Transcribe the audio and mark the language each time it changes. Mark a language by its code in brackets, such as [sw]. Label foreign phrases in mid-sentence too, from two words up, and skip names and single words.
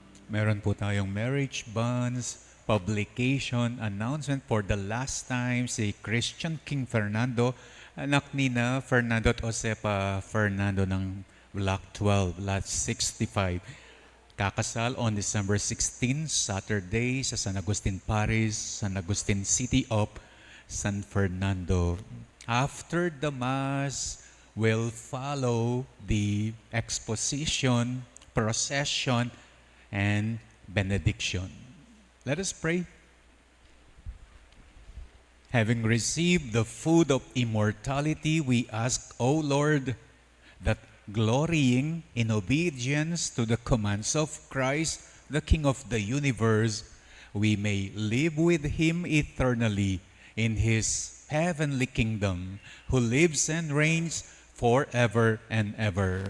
[tl] Meron po tayong [en] marriage bonds, publication, announcement for the last time [tl] si Christian King Fernando, anak ni na Fernando at Josepa Fernando ng Block 12, Lot 65. Kakasal [en] on December 16, Saturday [tl] sa San Agustin Parish, San Agustin City of San Fernando. [en] After the Mass, will follow the exposition, procession, and benediction. Let us pray. Having received the food of immortality, we ask, O Lord, that glorying in obedience to the commands of Christ, the King of the universe, we may live with Him eternally in His heavenly kingdom, who lives and reigns forever and ever.